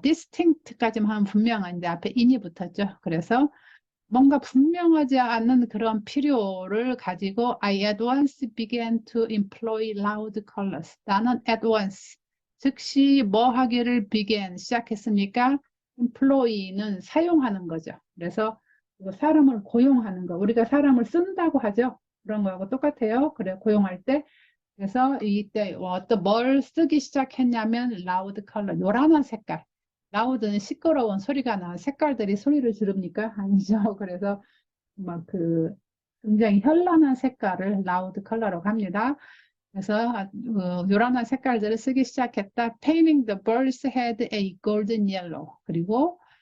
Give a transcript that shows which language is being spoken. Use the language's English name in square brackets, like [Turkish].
[Korean] distinct까지만 하면 분명한데 앞에 in이 붙었죠. 그래서 뭔가 분명하지 않은 그런 필요를 가지고 [English] I at once began to employ loud colors. [Korean] 나는 [English] at once, [Korean] 즉시 뭐 하기를 시작했습니까? employ는 사용하는 거죠. 그래서 사람을 고용하는 거. 우리가 사람을 쓴다고 하죠. 그런 거하고 똑같아요. 그래, 고용할 때. 그래서 이때 뭘 쓰기 시작했냐면 loud color, 요란한 색깔. 라우드는 시끄러운 소리가 나는 색깔들이 소리를 지릅니까? 아니죠. 그래서 굉장히 현란한 색깔을 라우드 컬러라고 합니다. 그래서 요란한 색깔들을 쓰기 시작했다. [English] Painting the bird's head a golden yellow. [Korean] 그리고